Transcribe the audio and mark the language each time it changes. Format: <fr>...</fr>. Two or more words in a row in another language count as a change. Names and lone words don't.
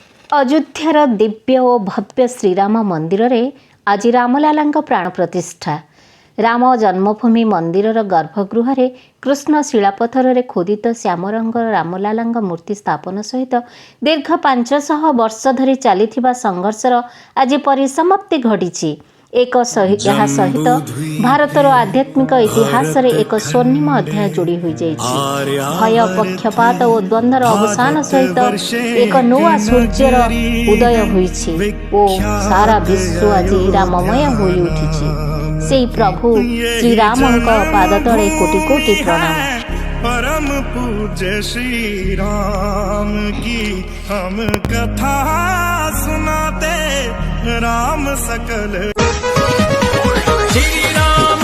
<or>ଅଯୋଧ୍ୟାର ଦିବ୍ୟ ଆଉ ଭବ୍ୟ ଶ୍ରୀରାମ ମନ୍ଦିରରେ ଆଜି ରାମଲଲା ପ୍ରାଣ ପ୍ରତିଷ୍ଠା। ରାମ ଜନ୍ମଭୂମି ମନ୍ଦିର ଗର୍ଭଗୃହରେ କୃଷ୍ଣ ଶିଳାପଥରରେ ଖୋଦିତ ଶ୍ୟାମରଙ୍ଗ ରାମଲଲା ମୂର୍ତ୍ତି ସ୍ଥାପନ ସହିତ ଦୀର୍ଘ 500 ବର୍ଷ ଧରି ଚାଲି ସଂଘର୍ଷର ଆଜି ପରିସମାପ୍ତି ଘଟି। ଏହା ସହିତ ଭାରତର ଆଧ୍ୟାତ୍ମିକ ଇତିହାସରେ ଏକ ସ୍ୱର୍ଣ୍ଣିମ ଅଧ୍ୟାୟ ଯୋଡ଼ି ହୋଇଯାଇଛି। ଭୟ, ପକ୍ଷପାତ ଓ ଦ୍ୱନ୍ଦ୍ୱର ଅବସାନ ସହିତ ଏକ ନୂଆ ସୂର୍ଯ୍ୟର ଉଦୟ ହୋଇଛି ଓ ସାରା ବିଶ୍ୱ ଆଜି ରାମମୟ ହୋଇ ଉଠିଛି। ସେହି ପ୍ରଭୁ ଶ୍ରୀରାମଙ୍କ ପାଦ ତଳେ କୋଟି କୋଟି ପ୍ରଣାମ।</or> <hi>परम पूज्य श्री राम की हम कथा सुनाते राम सकल श्री राम।</hi>